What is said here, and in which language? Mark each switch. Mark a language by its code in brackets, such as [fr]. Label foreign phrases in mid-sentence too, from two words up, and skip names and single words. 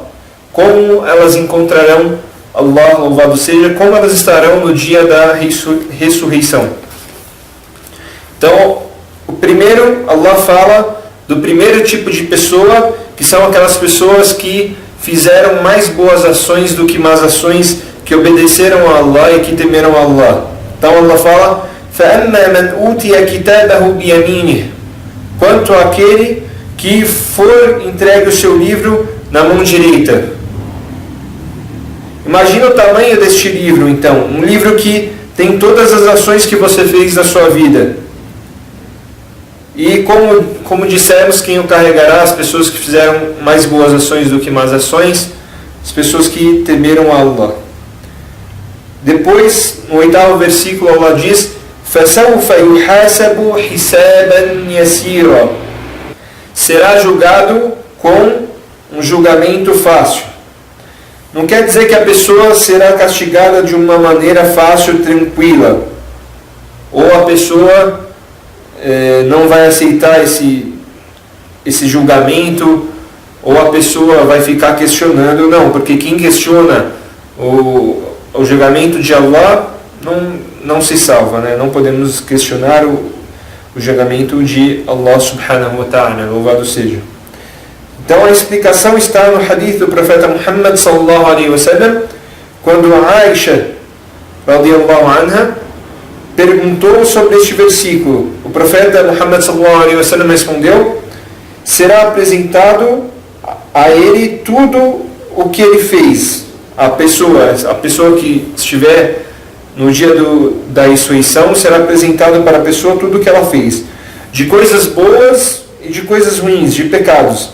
[pt] Como elas encontrarão Allah, louvado seja, como elas estarão no dia da ressurreição. Então, O primeiro, Allah fala do primeiro tipo de pessoa, que são aquelas pessoas que fizeram mais boas ações do que más ações, que obedeceram a Allah e que temeram a Allah. Então Allah fala: [ar] فَأَمَّا مَنْ أُوتِيَ كِتَابَهُ بِيَمِينِهِ. [pt] Quanto àquele que for entregue o seu livro na mão direita. Imagina o tamanho deste livro, então. Um livro que tem todas as ações que você fez na sua vida. E como dissemos, quem o carregará? As pessoas que fizeram mais boas ações do que más ações, as pessoas que temeram a Allah. Depois, no 8º versículo, Allah diz: [ar] فَسَوْفَ يُحَاسَبُ حِسَابًا يَسِيرًا. [pt] Será julgado com um julgamento fácil. Não quer dizer que a pessoa será castigada de uma maneira fácil, tranquila. Ou a pessoa não vai aceitar esse julgamento, ou a pessoa vai ficar questionando. Não, porque quem questiona o julgamento de Allah não se salva, né? Não podemos questionar o julgamento de Allah [ar] سبحانه وتعالى, [pt] louvado seja. Então a explicação está no hadith do profeta Muhammad [ar] صلى الله عليه وسلم, [pt] quando Aisha [ar] رضي الله عنها [pt] perguntou sobre este versículo. O profeta Muhammad [ar] صلى الله عليه وسلم [pt] respondeu: será apresentado a ele tudo o que ele fez. A pessoa que estiver no dia da ressurreição, será apresentado para a pessoa tudo o que ela fez, de coisas boas e de coisas ruins, de pecados.